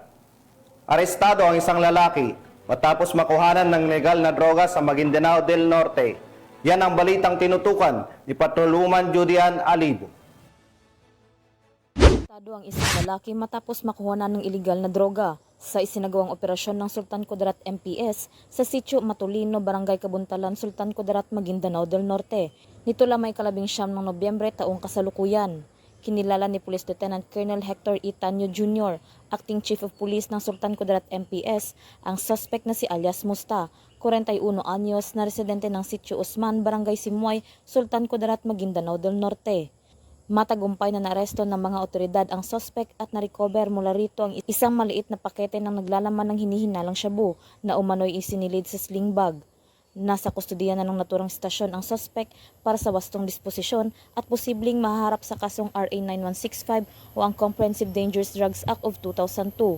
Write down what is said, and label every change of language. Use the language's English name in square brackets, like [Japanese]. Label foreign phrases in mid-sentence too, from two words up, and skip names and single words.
[Filipino] Arestado ang isang lalaki matapos makuhanan ng legal na droga sa Maguindanao del Norte. Yan ang balitang tinutukan ni Patrolwoman Judian Alibo. Arestado ang isang lalaki matapos makuhanan ng ilegal na droga sa isinagawang operasyon ng Sultan Kudarat MPS sa Sitio Matulino, Barangay Kabuntalan, Sultan Kudarat, Maguindanao del Norte. Nito lamang 19 ng Nobyembre taong kasalukuyan. Kinilala ni Police Lieutenant Colonel Hector E. Tanyo Jr., [English] Acting Chief of Police [Filipino] ng Sultan Kudarat MPS, ang suspect na si alias Musta, 41 anyos na residente ng Sitio Usman, Barangay Simuay, Sultan Kudarat, Maguindanao del Norte. Matagumpay na naresto ng mga otoridad ang suspect at na-recover mula rito ang isang maliit na pakete ng naglalaman ng hinihinalang shabu na umano'y isinilid sa [English] sling bag. [Filipino] Nasa kustodiya na ng naturang stasyon ang suspect para sa wastong disposisyon at posibleng mahaharap sa kasong RA 9165 o ang Comprehensive Dangerous Drugs Act of 2002.